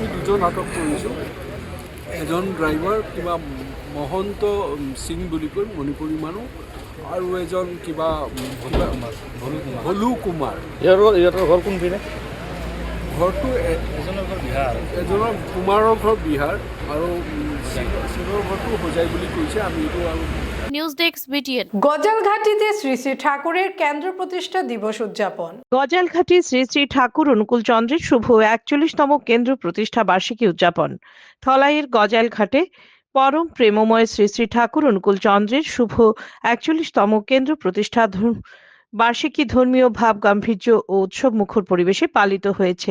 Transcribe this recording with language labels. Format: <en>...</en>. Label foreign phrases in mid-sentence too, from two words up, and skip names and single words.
<as>এতিয়া আমি 2জন আটক কৰিছোঁ, এজন ড্ৰাইভাৰ কিবা মহন্ত সিং বুলি কয় মণিপুৰী মানুহ আৰু এজন কিবা ভলু কুমাৰ। ইহঁতৰ ঘৰ কোনপিনে? ঘৰটো এজনৰ কুমাৰৰ ঘৰ বিহাৰ আৰু সিঙৰ ঘৰটো হোজাই বুলি কৈছে। আমি এইটো আৰু</as> <en>News Desk BTN.</en> <bn>গজালঘাটিতে শ্রী শ্রী ঠাকুরের কেন্দ্র প্রতিষ্ঠা দিবস উদযাপন। গজালঘাটি শ্রী শ্রী ঠাকুর অনুকূল চন্দ্রের শুভ 41তম কেন্দ্র প্রতিষ্ঠা বার্ষিকী উদযাপন। থলাইয়ের গজালঘাটে পরম প্রেমময় শ্রী শ্রী ঠাকুর অনুকূল চন্দ্রের শুভ 41তম কেন্দ্র প্রতিষ্ঠা বার্ষিকী ধর্মীয় ভাব গাম্ভীর্য ও উৎসব মুখর পরিবেশে পালিত হয়েছে।</bn>